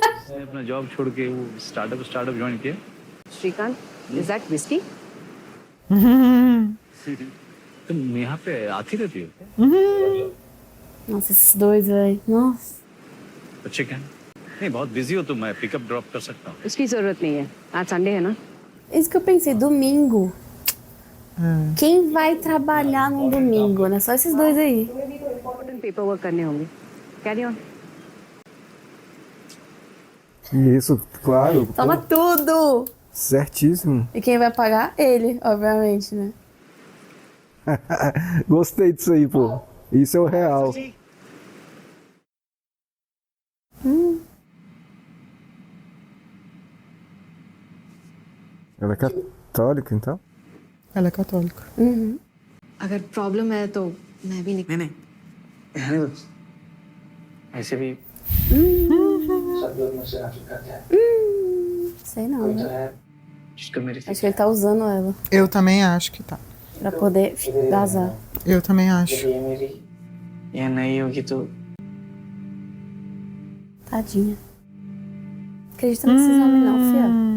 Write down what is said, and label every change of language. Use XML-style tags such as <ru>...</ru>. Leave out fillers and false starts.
<hi>मैंने अपना जॉब छोड़ के वो स्टार्टअप ज्वाइन किया।</hi> <en>Shrikant, is that whiskey?</en> <hi>तुम यहाँ पे आती रहती हो?</hi> <pt>Nossa, esses dois, velho. Nossa.</pt> <hi>बच्चे क्या? नहीं बहुत बिजी हो तो मैं पिकअप ड्रॉप कर सकता हूँ। उसकी जरूरत नहीं है। आज संडे है ना?</hi> <pt>Isso que eu pensei, domingo. Quem vai trabalhar num domingo, né? Só esses dois aí.</pt> <en>Important paperwork</en> <hi>करने होंगे।</hi> <en>Carry on.</en> <pt>Isso, claro. Toma tudo! Certíssimo. E quem vai pagar? Ele, obviamente, né? Gostei disso aí, pô. Isso é o real. Ela é católica, então? Ela é católica.</pt> <hi>अगर problem है तो मैं भी नहीं नहीं रहने दो। ऐसे भी सब लोग मुझसे नफरत करते हैं</hi> <pt>Sei não,</pt> <hi>कोई तो</hi> <pt>né?</pt> <hi>है जिसको मेरी</hi> <pt>Acho que ele tá usando ela Eu também acho que tá. pra poder vazar. Eu também acho.</pt> <hi>ये मेरी ये नहीं होगी तो</hi> <pt>Tadinha. Acredita nesses homens não, fia.</pt>